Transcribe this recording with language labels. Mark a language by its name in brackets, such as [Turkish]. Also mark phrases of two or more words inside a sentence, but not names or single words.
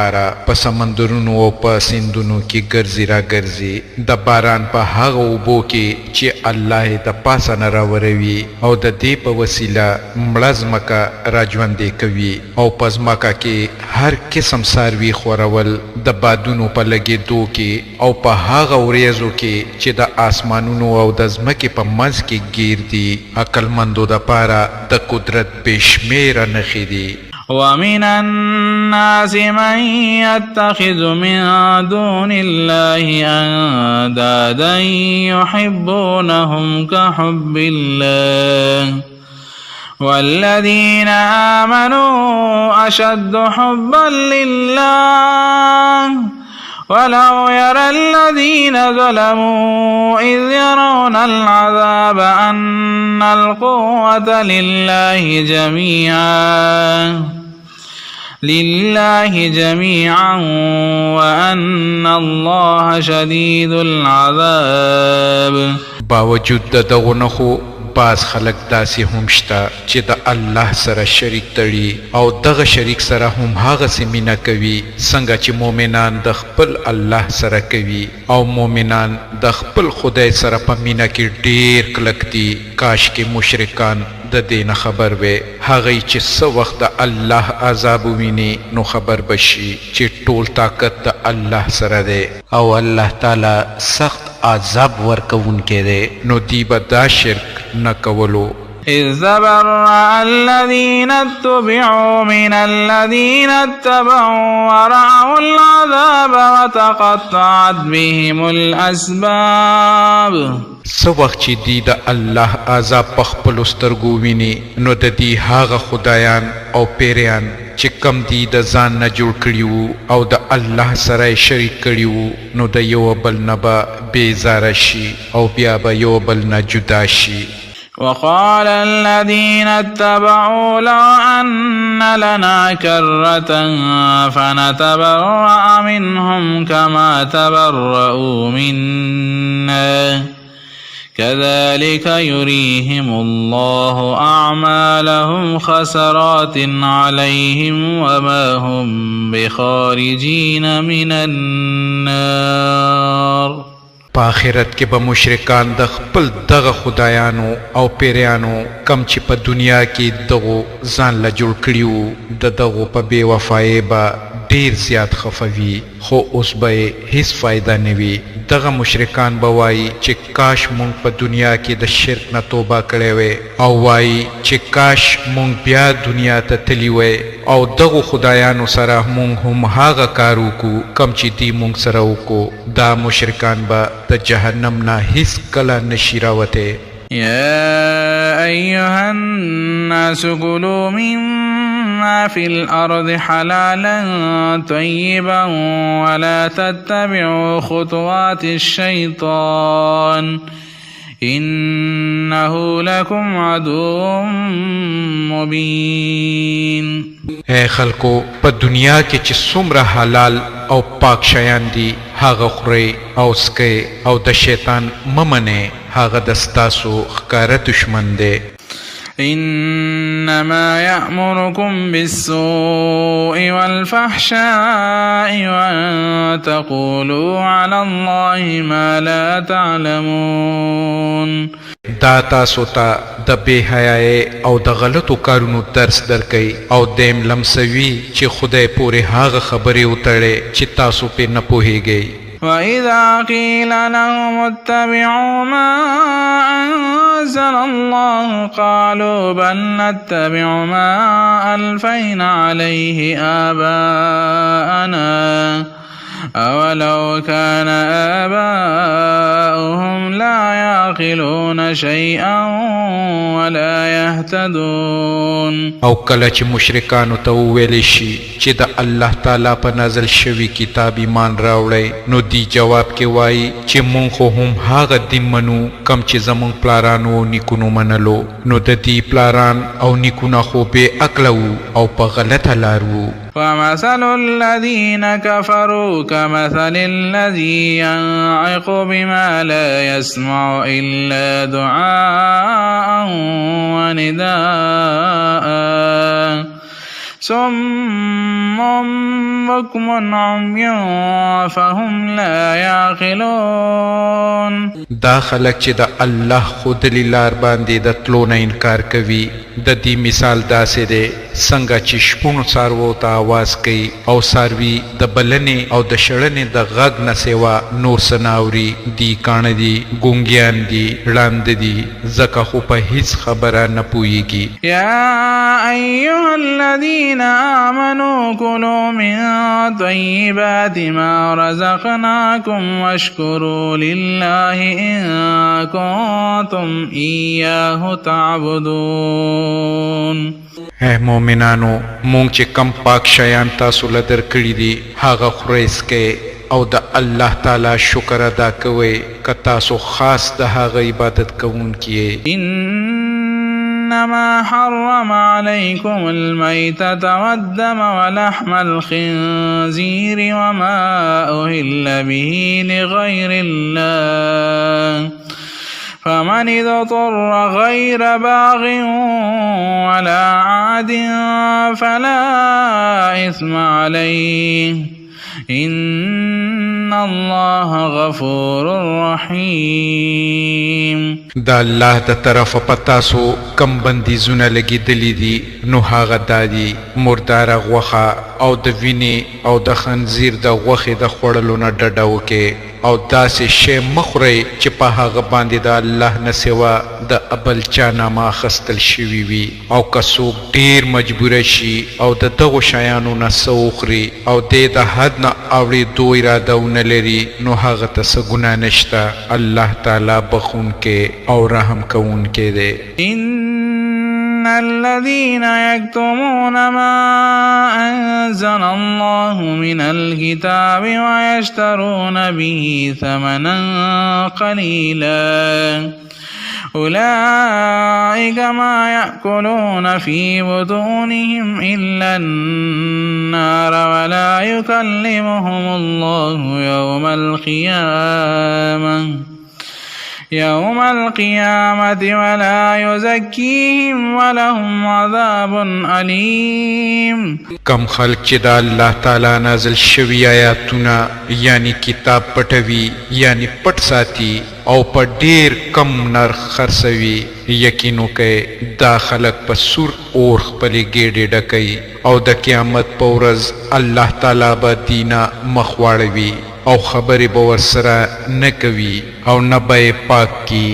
[Pashto] پاره په سمندرونو او په سیندونو کې ګرځي را ګرځي د باران په هغه اوبو کې چې الله یې د پاسه نه راوروي او د دې په وسیله مړه ځمکه راژوندې کوي او په ځمکه کې هر قسم څاروي خورول د بادونو په لګېدو کې او په هغه وریځو کې چې د آسمانونو او د ځمکې په منځ کې ګیر دي عقلمندو دپاره د قدرت بې شمېره نښې دي. [Arabic] ومن الناس من يتخذ من دون الله أندادا يحبونهم كحب الله والذين آمنوا أشد حبا لله ولو يرى الذين ظلموا إذ يرون العذاب أن القوة لله جميعا وأن الله شديد العذاب. [Pashto] باوجود دغو نخو بعض خلق داسې هم شته چې د الله سره شریک تړي او دغه شریک سره هم هغسې مینه کوي څنګه چې مؤمنان د خپل الله سره کوي او مؤمنان د خپل خدای سره په مینه کې ډیر کلک دي. کاش کې مشرکان د دې نه خبر وي هغوی چې څه وخت د الله عذاب وویني نو خبر بشي چې ټول طاقت د الله سره دی او [Arabic] الله تعالی [Pashto] سخت عذاب ورکوونکی دی نو دی به دا شرک نه کولو. [Arabic] إذ تبرأ الذين اتبعوا من الذين اتبعوا ورأوا العذاب وتقطعت بهم الأسباب. [Pashto] څه وخت چې دی د الله عذاب په خپلو سترګو ویني نو د دې هغه خدایان او پیریان چې کم دی د ځان نه جوړ کړي وو او د الله سره یې شریک کړي وو نو د یو بل نه به بېزاره شي او بیا به یو بل نه جدا شي. [Arabic] وقال الذين اتبعوا لو أن لنا كرة فنتبرأ منهم كما تبرؤوا منا كذلك يريهم الله أعمالهم خسرات عليهم وما هم بخارجين من النار. [Pashto] په آخرت کې به مشرکان د خپل دغه خدایانو او پیریانو کم چې په دنیا کې دغو ځان له جوړ کړي وو د دغو په بې وفایۍ به ډیر زیات خفوي خو اوس به یې هیڅ فایده نه وي. دغه مشرکان به وایي چې کاش مونږ په دنیا کې د شرک نه توبه کړې وی او وایي چې کاش مونږ بیا دنیا ته تللی وی او دغو خدایانو سره مونږ هم هغه کار وکړو کم چې دی مونږ سره وکړو. دا مشرکان به د جهنم نه هیڅ کله نشي راوتی. [Arabic] يا أيها الناس كلوا مما في الأرض حلالا طيبا ولا تتبعوا خطوات الشيطان إنه لكم عدو مبين. [Pashto] اے خلکو په دنیا کې چې څومره حلال او پاک شیان دي هغه خورئ او څکئ او د شیطان مه منئ هغه د ستاسو ښکاره دشمن دی. [Arabic] إنما يأمركم بالسوء والفحشاء وأن تقولوا على الله ما لا تعلمون. [Pashto] دا تاسو ته د بې حیایۍ او د غلطو کارونو درس درکوي او دیم لمسوي چې خدای پورې هغه خبرې وتړئ چې تاسو پرې نه پوهیږئ. [Arabic] وإذا قيل لهم اتبعوا ما أنزل الله قالوا بل نتبع ما ألفينا عليه آباءنا أولو كان آباؤهم لا يعقلون شيئا ولا يهتدون. [Pashto] او کله چې مشرکانو ته وویل شي چې د [Arabic] الله تعالی [Pashto] په نازل شوي کتاب ایمان راوړئ نو دی جواب کې وایي چې مونږ خو هم هغه دین منو کم چې زمونږ پلارانو او نیکونو منلو نو د دې پلاران او نیکونه خو بې عقله وو او په غلطه لار وو. [Arabic] ومثل الذين كفروا كمثل الذي ينعق بما لا يسمع إلا دعاء ونداء صم بكم عمي فهم لا يعقلون. [Pashto] دا خلق چې د الله خودلی لار باندې د تلو نه انکار کوي د دې مثال داسې دی څنګه چې شپونو څاروو ته آواز کوي او څاروي د بلنې او د شړنې د غږ نه سوا نور څه نه اوري. دي کاڼه دي، ګونګیان دي، ړانده دي، ځکه خو په هیڅ خبره نه پوهیږي. [Arabic] يا أيها الذين آمنوا كلوا من طيبات ما رزقناكم واشكروا لله إن كنتم إياه تعبدون. [Pashto] اے مومنانو، مونږ چې کم پاک شیان تاسو له درکړي دي هغه خورئ څکئ او د [Arabic] الله تعالی [Pashto] شکر ادا کوئ که تاسو خاص د هغه عبادت کوونکي یې. [Arabic] إنما حرم عليكم الميتة والدم ولحم الخنزير وما أهل به لغير الله فمن اضطر غير باغ ولا عاد فلا إثم عليه إن الله غفور رحيم. [Pashto] دا الله د طرف پتاسو کم بندیزونه لګیدلی دي نو هغه دادي مرداره غوښه او د وینې او د خنزیر د غوښې د خوړلو نه ډډه وکړئ او داسې شی مه خورئ چې په هغه باندې د الله نه سوا د بل چا نامه اخیستل شوي وي او که څوک ډېر مجبوره شي او د دغو شیانو نه څه وخوري او دی د حد نه اورېدو اراده ونه لري نو هغه ته څه ګناه نشته. [Arabic] الله تعالی [Pashto] بخونکی او رحم کوونکی دی. [Arabic] إن الذين يكتمون ما أنزل الله من الكتاب ويشترون به ثمنا قليلا أولئك ما يأكلون في بطونهم إلا النار ولا يكلمهم الله يوم القيامة ولا يزكيهم ولهم عذاب أليم. [Pashto] کم خلق چې د [Arabic] الله تعالی [Pashto] نازل شوي آیاتونه یعنی کتاب پټوي یعنی پټ ساتي او په ډیر کم نرخ خرڅوي یقین وکئ دا خلق په سور اور خپلې ګېډې ډکوي او د قیامت په ورځ [Arabic] الله تعالی [Pashto] به دینه مخ واړوي او خبرې به ورسره نه کوي او نه به یې پاک کي.